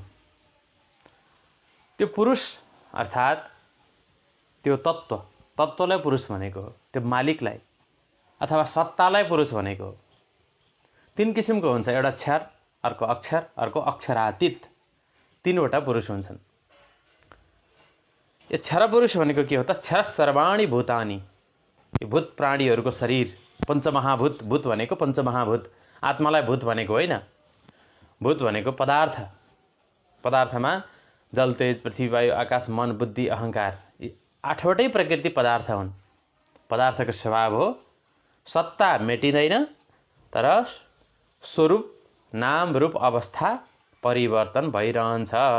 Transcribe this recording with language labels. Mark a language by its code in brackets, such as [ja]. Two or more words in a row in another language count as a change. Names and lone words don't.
[ne] त्यो पुरुष अर्थात् त्यो तत्त्वलाई पुरुष भनेको हो। त्यो मालिकलाई अथवा सत्तालाई पुरुष भनेको हो। 3 किसिमको हुन्छ, एउटा क्षर, अर्को अक्षर, अर्को अक्षरातीत। 3वटा पुरुष हुन्छन्। यो क्षर पुरुष भनेको के हो त? [sa] क्षर सर्वाणि भूतानि, [ne] यो भूत प्राणीहरूको शरीर, पञ्चमहाभूत। भूत भनेको पञ्चमहाभूत, आत्मालाई भूत भनेको होइन। भूत भनेको पदार्थ। पदार्थमा जल, तेज, पृथ्वी, वायु, आकाश, मन, बुद्धि, अहङ्कार, यी 8वटै प्रकृति पदार्थ हुन्। पदार्थको स्वभाव हो, सत्ता मेटिँदैन, तर स्वरूप, नाम, रूप, अवस्था परिवर्तन भइरहन्छ।